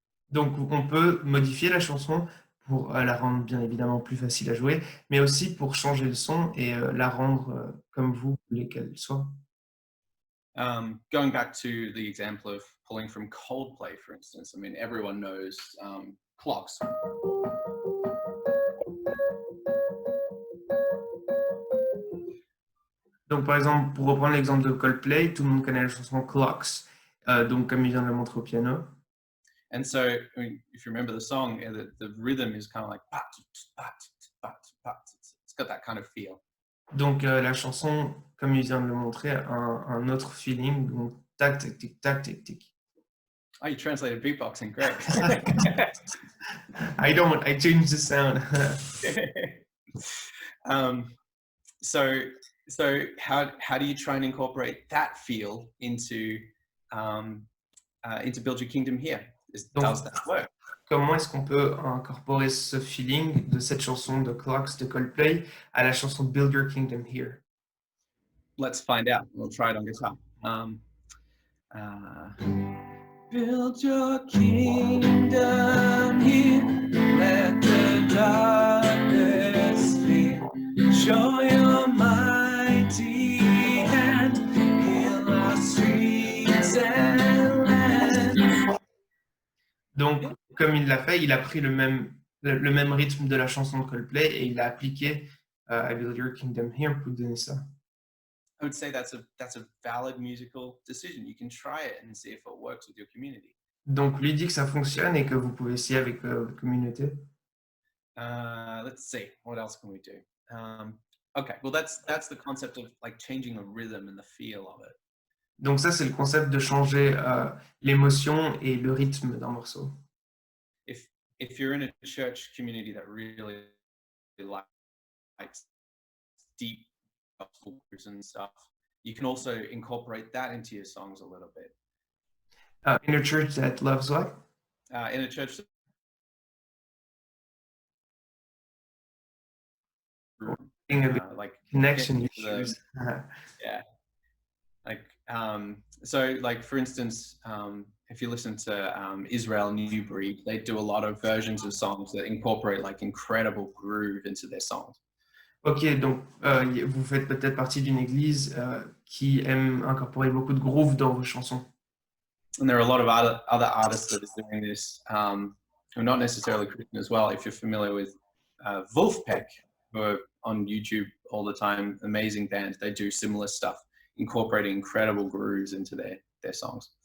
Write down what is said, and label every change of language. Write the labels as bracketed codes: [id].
[fr] Donc, on peut modifier la chanson pour la rendre bien évidemment plus facile à jouer, mais aussi pour changer le son et la rendre comme vous voulez qu'elle soit. [en] Going back to the example of pulling from Coldplay, for instance, I mean, everyone knows clocks. [fr] Donc, par exemple, pour reprendre l'exemple de Coldplay, tout le monde connaît la chanson Clocks, donc comme il vient de le montrer au piano. [en] And so, I mean, if you remember the song, the rhythm is kind of like pat, pat, pat, pat. It's got that kind of feel. [fr] Donc, la chanson, comme il vient de le montrer, a un autre feeling, donc tac, tac, tic, tac, tic, tic. [en] Oh, you translated beatboxing, great. I changed the sound. um, so how do you try and incorporate that feel into Build Your Kingdom here? Does [fr] Donc, [en] that work? [fr] comment est-ce qu'on peut incorporer ce feeling de cette chanson de Clocks de Coldplay à la chanson Build Your Kingdom Here? [en] Let's find out. We'll try it on guitar. Uh, Build your kingdom here, let the darkness flee. Show your mighty hand, heal our streets and lands. [fr] Donc, comme il l'a fait, il a pris le même rythme de la chanson de Coldplay et il l'a appliqué à Build Your Kingdom Here pour donner ça. [en] I would say that's a valid musical decision. You can try it and see if it works with your community. [fr] Donc, lui dit que ça fonctionne et que vous pouvez essayer avec votre communauté. [en] Let's see, what else can we do? Okay, well that's the concept of like changing the rhythm and the feel of it. [fr] Donc ça, c'est le concept de changer l'émotion et le rythme d'un morceau. [en] If you're in a church community that really likes deep gospel and stuff, you can also incorporate that into your songs a little bit. In a church that loves what? In a church like connection issues. Yeah. Like, so like for instance, if you listen to Israel New Breed, they do a lot of versions of songs that incorporate like incredible groove into their songs. [fr] Ok, donc vous faites peut-être partie d'une église qui aime incorporer beaucoup de groove dans vos chansons. [en] And there are a lot of other artists that are doing this, who are not necessarily Christian as well. If you're familiar with Wolfpack, who are on YouTube all the time, amazing band, they do similar stuff, incorporating incredible grooves into their songs.